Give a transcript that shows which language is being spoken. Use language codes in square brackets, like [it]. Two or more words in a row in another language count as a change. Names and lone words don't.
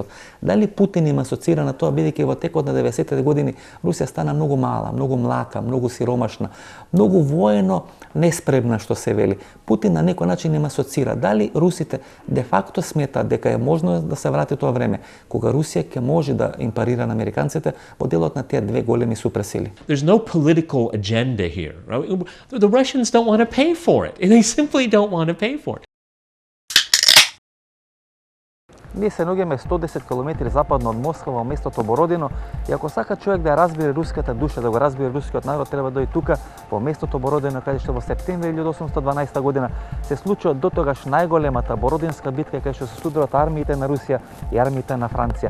[mk] Дали Путин им асоцира на тоа, бидејќи во текот на 90-те години Русија стана многу мала, многу млака, многу сиромашна, многу воено неспремна, што се вели. Путин на некој начин им асоцира. Дали русите де факто сметаат дека е можно да се врати тоа време, кога Русија ќе може да им парира на американците во делот на тие две големи суперсили? [en] There's no political agenda here. Right? The Russians don't want to pay for it. They simply don't want to pay for it. [mk] Ние се наоѓаме 110 км западно од Москва во местото Бородино и ако сака човек да разбере руската душа, да го разбере рускиот народ, треба да дојде тука во местото Бородино, каде што во септември 1812 година се случува дотогаш најголемата Бородинска битка, каде што се судрат армиите на Русија и армиите на Франција.